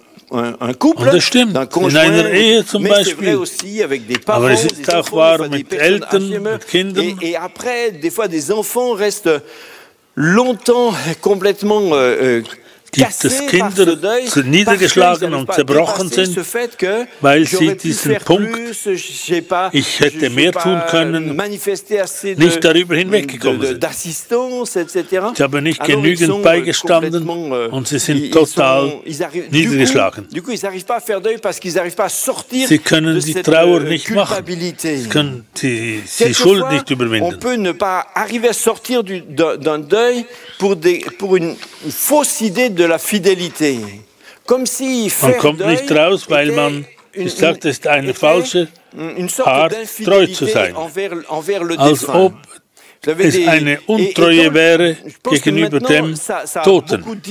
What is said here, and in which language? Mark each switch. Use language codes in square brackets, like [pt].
[de] Und das stimmt, in einer Ehe zum Beispiel, aber es ist auch wahr mit Eltern, mit Kindern. [fr] Et après, des fois, des enfants restent longtemps complètement [de] gibt es Kinder, die niedergeschlagen und zerbrochen sind, weil sie diesen Punkt, ich hätte mehr tun können, nicht darüber hinweggekommen sind. Sie haben nicht genügend beigestanden und sie sind total niedergeschlagen. Sie können die Trauer nicht machen, sie können die Schuld nicht überwinden. [fr] On peut ne pas arriver à sortir d'un deuil pour une fausse idée de la fidélité. Comme si [de] man kommt nicht raus, weil man sagt, es ist eine falsche Art, treu zu sein. Als ob es eine Untreue wäre gegenüber dem Toten.